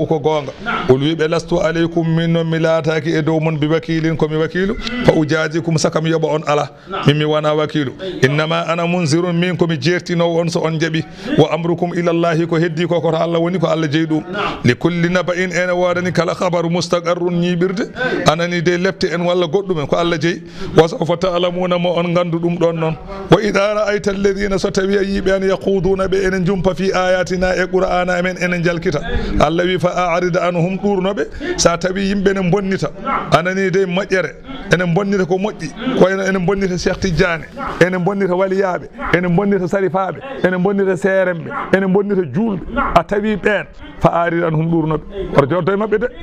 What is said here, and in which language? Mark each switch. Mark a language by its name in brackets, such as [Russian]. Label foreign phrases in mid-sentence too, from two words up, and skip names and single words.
[Fula] ko gonga ol wiɓe [Arabic] لست عليكم [Fula] min noon mi laataki e dow mon [Arabic] بوكيل [Fula] komi wakilu fa ujajikum sakam yoɓa on ala min mi wona wakilu [Arabic] إنما أنا منذر [Fula] min komi jertinowo on so on jaaɓi [Arabic] وأمركم إلى الله [Fula] ko heddi ko koto Allah woni ko Allah jeeyi ɗum [Arabic] لكل نبإ [Fula] ene wodani kala khabaru mustaqarrun ñiɓirde anani de lepte en walla goɗɗumen ko Allah jeeyi [Arabic] وسوف تعلمون [Fula] mo on gandu ɗum ɗon noon [Arabic] وإذا رأيت الذين [Fula] so tawi yiɓe an yaquduna ɓe enen jumpa [Arabic] في آياتنا [Fula] e qur'ana amen enen jalkita Allah wi [Arabic] فأعرض عنهم [Fula] ɗurnoɓe sa tawi yimɓe ne bonnita anani de moƴƴere enen bonnita ko moƴƴi ko enen bonnita Cheikh Tidiane enen bonnita waliyaɓe enen bonnita sarifaɓe enen bonnita seremɓe enen bonnita julɓe a tawi ɓen [Arabic] فأعرض عنهم [Fula] ɗurnoɓe oto joddo e mabɓe de